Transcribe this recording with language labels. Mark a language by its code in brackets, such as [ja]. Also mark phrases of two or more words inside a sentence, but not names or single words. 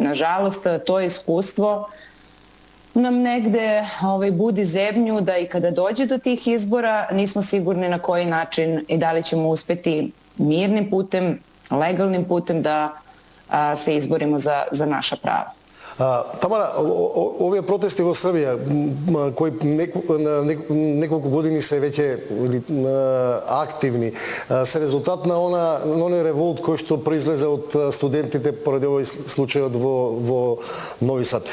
[sr] Nažalost, to iskustvo nam negde budi zebnju da i kada dođe do tih izbora nismo sigurni na koji način i da li ćemo uspeti mirnim putem, legalnim putem da se izborimo za naša prava. [mk] Тамара, овие протести во Србија, кои неколку години се веќе активни, се резултат на оној револт кој што произлезе од студентите поради овој случајот во Нови Сад.